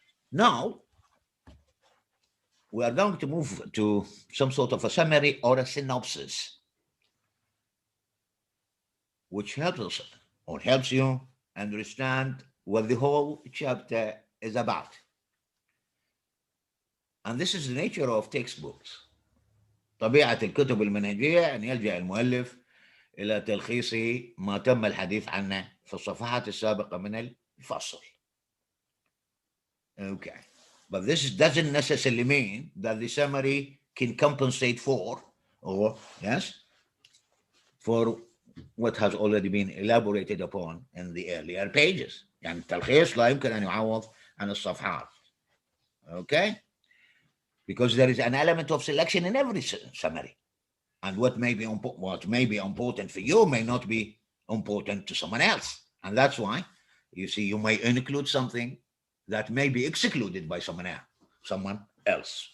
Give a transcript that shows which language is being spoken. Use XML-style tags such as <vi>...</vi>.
<en>Now, we are going to move to some sort of a summary or a synopsis, which helps us or helps you understand what the whole chapter is about. And this is the nature of textbooks.</en> <ar>طبيعة الكتب المنهجية أن يلجأ المؤلف إلى تلخيص ما تم الحديث عنه في الصفحات السابقة من الفصل.</ar> <en>Okay. But this doesn't necessarily mean that the summary can compensate for, or yes, for what has already been elaborated upon in the earlier pages.</en> <ar>يعني التلخيص لا يمكن أن يعوض عن الصفحات.</ar> <en>Okay? Because there is an element of selection in every summary. And what may be important for you may not be important to someone else. And that's why, you see, you may include something that may be excluded by someone else.</en>